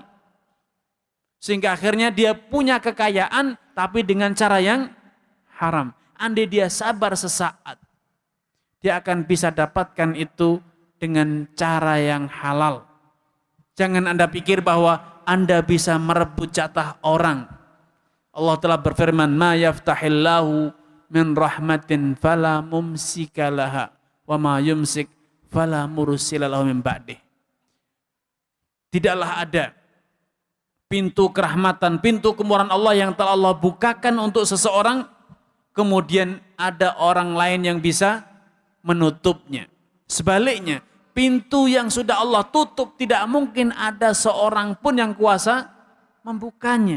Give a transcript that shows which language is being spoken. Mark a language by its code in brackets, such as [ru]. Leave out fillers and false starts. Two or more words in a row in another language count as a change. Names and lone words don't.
[id] Sehingga akhirnya dia punya kekayaan tapi dengan cara yang haram. Andai dia sabar sesaat, dia akan bisa dapatkan itu dengan cara yang halal. Jangan Anda pikir bahwa Anda bisa merebut jatah orang. Allah telah berfirman, [ar] "ما يفتح الله من رحمة فلا ممسك لها وما يمسك فلا مرسل له من بعده." [id] Tidaklah ada pintu kerahmatan, pintu kemurahan Allah yang telah Allah bukakan untuk seseorang, kemudian ada orang lain yang bisa menutupnya. Sebaliknya, pintu yang sudah Allah tutup tidak mungkin ada seorang pun yang kuasa membukanya.